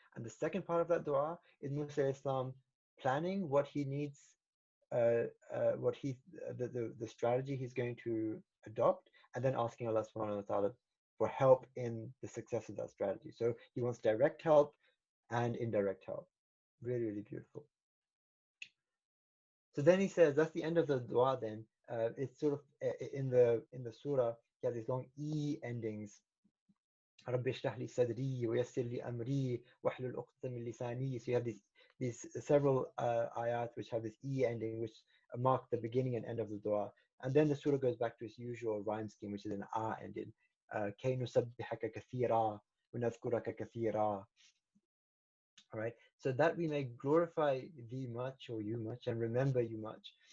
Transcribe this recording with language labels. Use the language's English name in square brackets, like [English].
[English] And the second part of that dua is Musa planning what he needs, what the strategy he's going to adopt, and then asking Allah subhanahu wa ta'ala for help in the success of that strategy. So he wants direct help and indirect help. Really, really beautiful. So then he says, that's the end of the dua then. It's sort of in the surah, you have these long E endings. [Arabic] رب اشرح لي صدري ويسر لي أمري واحلل عقدة من لساني. [English] So you have these several ayat which have this E ending, which mark the beginning and end of the dua. And then the surah goes back to its usual rhyme scheme, which is an A ending. [Arabic] كي نسبحك كثيرا ونذكرك كثيرا. [English] All right, so that we may glorify thee much, or you much, and remember you much.